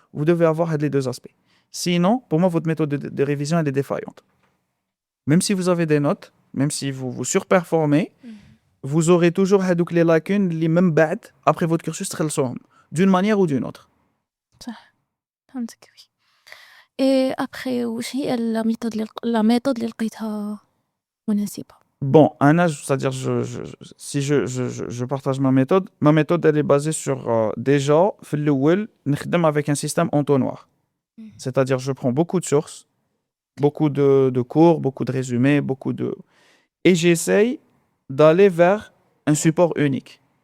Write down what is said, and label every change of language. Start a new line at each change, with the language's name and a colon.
French: Vous devez avoir les deux aspects. Sinon, pour moi, votre méthode de révision elle est défaillante. Même si vous avez des notes, même si vous surperformez, vous aurez toujours les lacunes les mêmes بعد après votre cursus
Arabic: تخلصوهم
French: d'une manière ou d'une autre.
Arabic: صح فهمتك وي. اي ابخي واش هي لا ميثود اللي لقيتها مناسبة؟
French: Bon, un âge, c'est-à-dire si je partage ma méthode elle est basée sur déjà
Arabic: في الأول نخدم
French: avec un système entonnoir. C'est-à-dire je prends beaucoup de sources, beaucoup de cours, beaucoup de résumés, et j'essaye d'aller vers un support unique.